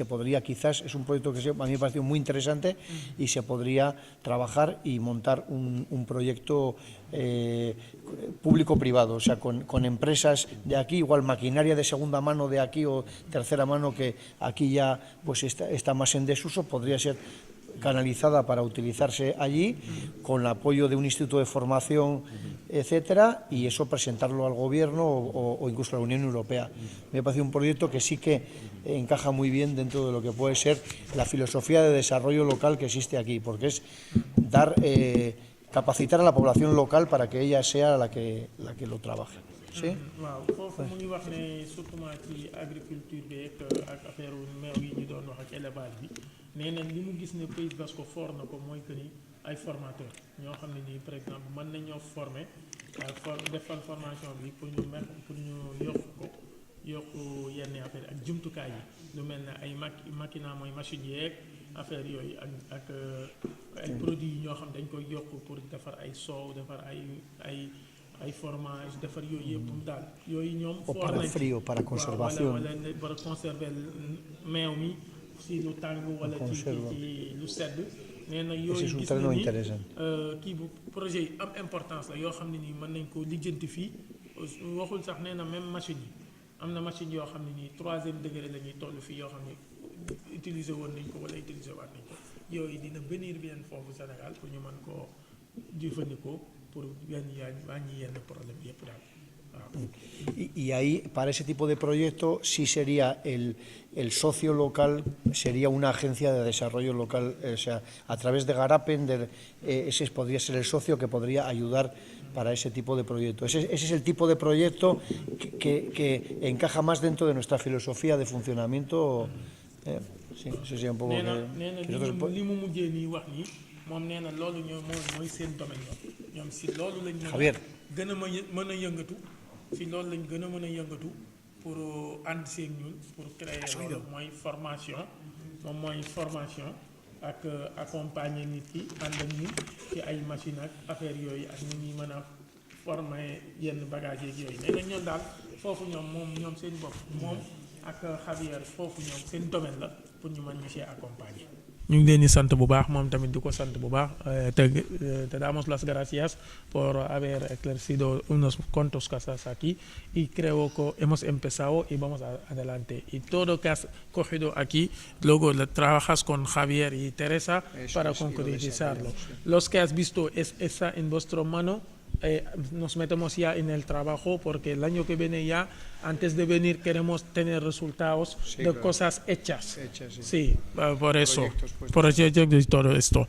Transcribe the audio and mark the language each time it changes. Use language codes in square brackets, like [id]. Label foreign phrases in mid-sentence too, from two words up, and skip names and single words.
[es] podría, quizás, es un proyecto que a mí me pareció muy interesante, y se podría trabajar y montar un proyecto público-privado, o sea, con empresas de aquí, igual maquinaria de segunda mano de aquí o tercera mano que aquí ya pues está más en desuso, podría ser canalizada para utilizarse allí, con el apoyo de un instituto de formación, etcétera, y eso presentarlo al gobierno o incluso a la Unión Europea. Me parece un proyecto que sí que encaja muy bien dentro de lo que puede ser la filosofía de desarrollo local que existe aquí, porque es dar, capacitar a la población local para que ella sea la que lo trabaje. Sí? [wo] waaw foofu mu ngi wax ne surtout ci agriculture bi ak affaire meew yi ñu doon wax ak élevage bi nee na li mu gis ne Pays Basque fort na ko mooy que ni ay formateurs ñoo xam ne nii [fr] par exemple [wo] mën nañoo former defal formation bi pour ñu yokk yenn affaire ak jumtukaay yi lu mel ne ay machina mooy machine yeeg affaire yooyu ak ay produits yi ñoo xam dañ koy yokk pour defar ay soow defar ay fromage defar yooyu yëpp daal yooyu ñoom for nañ [es] frío para conservación [wo] wala para conserver meew mi si lu tàng wala ci lu sedd nee na yooyu gis na ni kii bu projet yi am importance la yoo xam ne nii mën nañ ko lijjanti fii waxul sax nee na même machine yi am na machine yoo xam ne nii 3e degré la ñuy toll fii yoo xam ne utiliser woon nañ ko wala utiliser waat nañ ko yooyu dina [fr] venir bien [wo] foofu Sénégal pour ñu mën koo jëfandikoo por [es] y ahí, para ese tipo de proyecto, sí sería el socio local, sería una agencia de desarrollo local, o sea, a través de Garapen, ese podría ser el socio que podría ayudar para ese tipo de proyecto. Ese es el tipo de proyecto que encaja más dentro de nuestra filosofía de funcionamiento. Sí, eso sería un poco [wo] moom nee na loolu ñoo mooy seen domaine ñoom si loolu lañ gën a mën a yëngatu si loolu lañ gën a mën a yëngatu pour ànd seeg ñun pour créer loolu mooy formation moom mooy formation ak accompagner nit ki ànd ak ñun ci ay machine ak affaire yooyu ak nit ñi mën a former yenn bagage yeeg yooyu nee na ñoom daal foofu ñoom seen bopp moom ak Javier foofu ñoom seen domaine la pour ñu mën ñu see accompagner. ñu ngi leen di sant bu baax moom tamit di ko sant bu baax te [es] damos las gracias por haber esclarecido unos cuantos casos aquí y creo que hemos empezado y vamos adelante y todo lo que has cogido aquí luego trabajas con Javier y Teresa para concretizarlo. Los que has visto está en vuestra mano. Nos metemos ya en el trabajo porque el año que viene ya, antes de venir, queremos tener resultados de cosas hechas. Sí, por eso. Proyectos y todo esto.